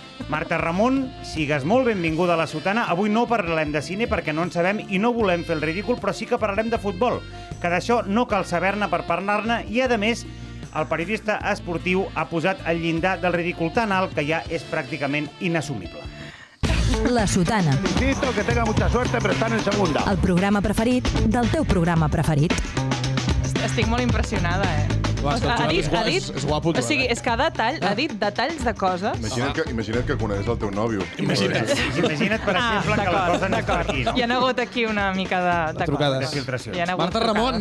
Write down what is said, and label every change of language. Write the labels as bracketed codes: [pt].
[ca] Marta Ramon, sigues molt benvinguda a La Sotana. Avui no parlarem de cine perquè no en sabem i no volem fer el ridícul, però sí que parlarem de futbol, que d'això no cal saber-ne per parlar-ne i, a més, el periodista esportiu ha posat el llindar del ridícul tan alt que ja és pràcticament inassumible. La Sotana, [es] Felicito, que tenga mucha suerte, pero están en segunda. [ca] el programa preferit del teu programa preferit. Estic molt impressionada, Va, és que el Joan és guapo, o sigui, és que ha dit detalls de coses. Imagina't que coneix el teu nòvio. Imagina't. Imagina't, per exemple, que la cosa no és per aquí, no? Hi ha hagut aquí una mica de trucades. De filtracions. Hi ha hagut Marta Ramon,